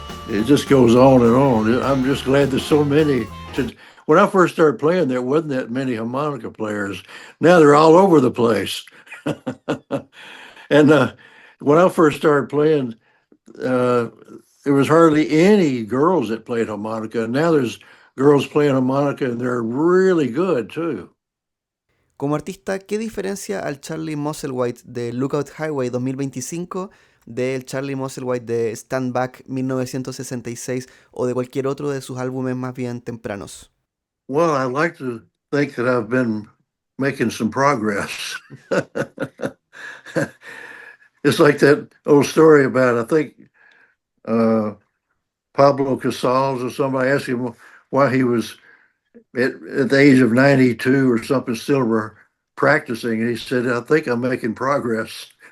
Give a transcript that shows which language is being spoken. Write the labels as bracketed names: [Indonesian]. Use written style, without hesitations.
[English] it just goes on and on. I'm just glad there's so many. When I first started playing, there wasn't that many harmonica players. Now they're all over the place. And when I first started playing, uh, there was hardly any girls that played harmonica. Now there's girls playing harmonica, and they're really good too. [Spanish] Como artista, ¿qué diferencia al Charlie Musselwhite de Lookout Highway 2025 del Charlie Musselwhite de Stand Back 1966 o de cualquier otro de sus álbumes más bien tempranos? [English] Well, I like to think that I've been making some progress. It's like that old story about, I think, uh, Pablo Casals or somebody asked him why he was at the age of 92 or something still were practicing. And he said, I think I'm making progress.